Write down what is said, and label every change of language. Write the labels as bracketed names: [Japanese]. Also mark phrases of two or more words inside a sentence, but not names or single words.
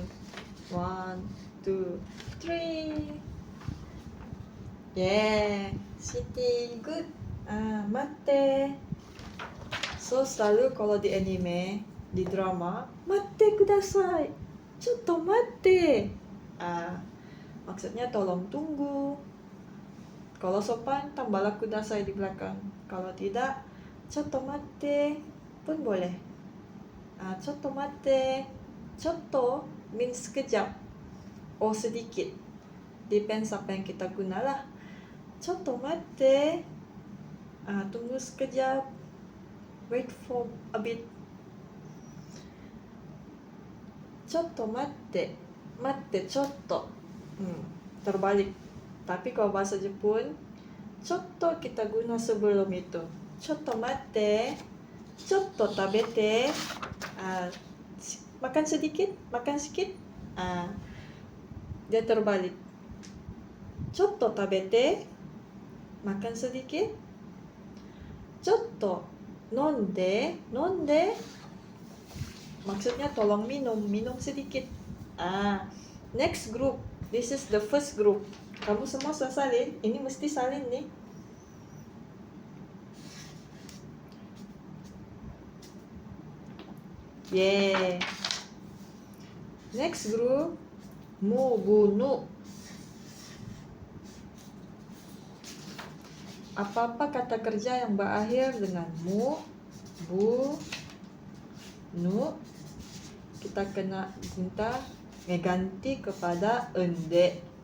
[English] 1, 2, 3. Yeah, Siti, good. [Malay] Matte. So selalu kalau di anime, di drama, [Japanese] matte kudasai. Chotto matte. [Malay] Maksudnya tolong tunggu. Kalau sopan, tambahlah kudasai di belakang. Kalau tidak, [Japanese] chotto matte [Malay] pun boleh. [Japanese] Chotto matte. [Malay] Chotto means sekejap. Oh sedikit. Depends apa yang kita gunalah. [Japanese] Chotto matte. [Malay] Tunggu sekejap. [English] Wait for a bit. [Japanese] Chotto matte. Matte chotto. [Malay] Terbalik. Tapi kalau bahasa Jepun, chotto kita guna sebelum itu. [Japanese] Chotto matte, chotto tabete. [Malay] Makan sedikit, makan sedikit. Dia terbalik. [Japanese] Chotto tabete, [Malay] makan sedikit. [Japanese] Chotto nonde, nonde. [Malay] Maksudnya tolong minum, minum sedikit. [English] Next group. This is the first group. [Malay] Kamu semua sudah salin. Ini mesti salin nih. Yeah. [English] Next group. Mubunu. [Malay] Apa-apa kata kerja yang berakhir dengan mu, bu, nu, kita kena minta ganti kepada ende.